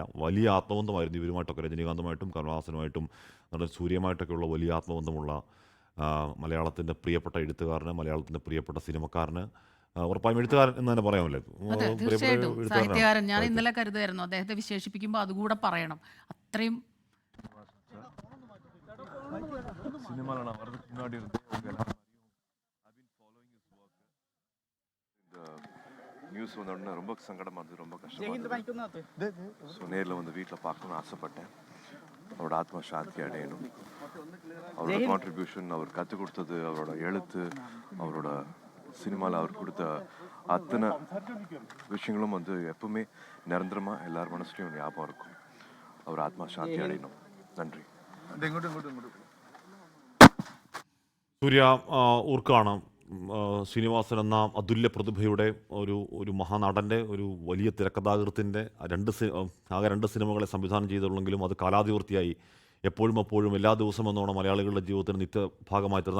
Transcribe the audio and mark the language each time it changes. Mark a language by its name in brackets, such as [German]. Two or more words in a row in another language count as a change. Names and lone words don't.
[Malayalam] വലിയ ആത്മബന്ധമായിരുന്നു ഇവരുമായിട്ടൊക്കെ, രജനീകാന്തുമായിട്ടും കമലഹാസനുമായിട്ടും നടൻ സൂര്യയുമായിട്ടൊക്കെയുള്ള വലിയ ആത്മബന്ധമുള്ള മലയാളത്തിൻ്റെ പ്രിയപ്പെട്ട എഴുത്തുകാരന്, മലയാളത്തിൻ്റെ പ്രിയപ്പെട്ട സിനിമക്കാരന്, ഉറപ്പായും എഴുത്തുകാരൻ എന്ന് തന്നെ പറയാമല്ലേ, അതെ, പ്രിയപ്പെട്ട തീർച്ചയായിട്ടും എഴുത്തുകാരനാണ്. സാഹിത്യകാരൻ. ഞാൻ ഇന്നലെ കരുതായിരുന്നു അദ്ദേഹത്തെ വിശേഷിപ്പിക്കുമ്പോൾ അതുകൂടെ പറയണം. [Tamil] அத்தனையும் சினிமாவில் நான் வர்றதுக்கு முன்னாடி இருந்து அவங்க எல்லாரும் நியூஸ் வந்த உடனே ரொம்ப சங்கடமாக இருந்தது, ரொம்ப கஷ்டமாக இருந்தது. ஸோ நேரில் வந்து வீட்டில் பார்க்கணும்னு ஆசைப்பட்டேன். அவரோட ஆத்மா சாந்தி அடையணும். அவரோட கான்ட்ரிபியூஷன், அவர் கற்றுக் கொடுத்தது, அவரோட எழுத்து, அவரோட சினிமாவில் அவர் கொடுத்த அத்தனை விஷயங்களும் வந்து எப்பவுமே நிரந்தரமாக எல்லார் மனசுலையும் ஞாபகம் இருக்கும். அவர் ஆத்மா சாந்தி அடையணும். நன்றி. [Malayalam] സൂര്യ ഊർക്കാണ് ശ്രീനിവാസൻ എന്ന അതുല്യ പ്രതിഭയുടെ ഒരു മഹാനടൻ്റെ, ഒരു വലിയ തിരക്കഥാകൃത്തിൻ്റെ ആകെ രണ്ട് സിനിമകളെ സംവിധാനം ചെയ്തുള്ളെങ്കിലും അത് കാലാതിവൃത്തിയായി എപ്പോഴും എല്ലാ ദിവസവും എന്നോണം മലയാളികളുടെ ജീവിതത്തിന് നിത്യഭാഗമായി തീർന്നു.